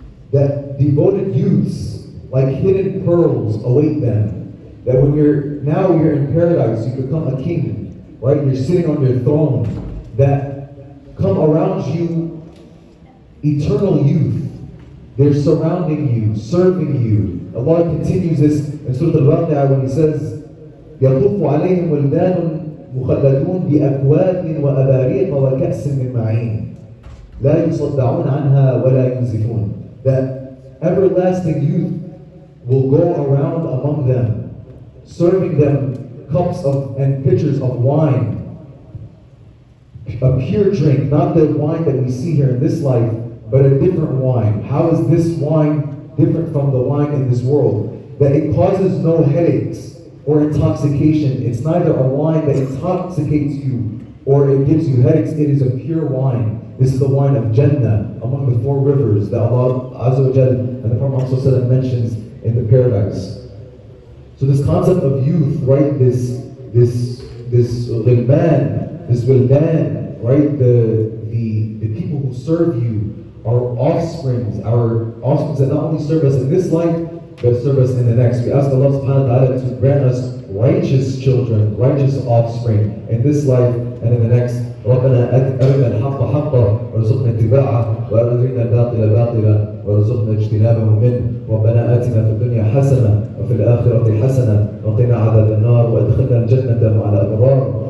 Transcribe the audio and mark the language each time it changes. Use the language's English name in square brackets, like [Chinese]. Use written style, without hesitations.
[English] That devoted youths, like hidden pearls, await them. That when you're in paradise, you become a king, right? You're sitting on your throne. That come around you eternal youth. They're surrounding you, serving you. Allah continues this in Surah Al-Waqi'ah when He says, [Arabic] يَطُوفُ عَلَيْهِمْ وِلْدَانٌ مُخَلَّدُونَ بِأَكْوَابٍ وَأَبَارِيقَ وَكَأْسٍ مِّن مَّعِينٍ لَا يُصَدَّعُونَ عَنْهَا وَلَا يُنزِفُونَ. [English] That everlasting youth will go around among them, serving them cups and pitchers of wine, a pure drink, not the wine that we see here in this life, but a different wine. How is this wine different from the wine in this world? That it causes no headaches or intoxication. It's neither a wine that intoxicates you or it gives you headaches. It is a pure wine. This is the wine of Jannah, among the four rivers that Allah Azza wa Jal and the Prophet ﷺ mentions in the paradise. So this concept of youth, right? This ghilman, this wildan, right? The people who serve you, our offsprings that not only serve us in this life, but serve us in the next. We ask Allah subhanahu wa ta'ala to grant us righteous children, righteous offspring in this life and in the next. [Arabic] ربنا أرنا الحق حقا وارزقنا اتباعه وأرنا الباطل باطلا وارزقنا اجتنابه منه. ربنا آتنا في الدنيا حسنة وفي الآخرة حسنة وقنا عذاب النار وادخلنا الجنة مع الأبرار.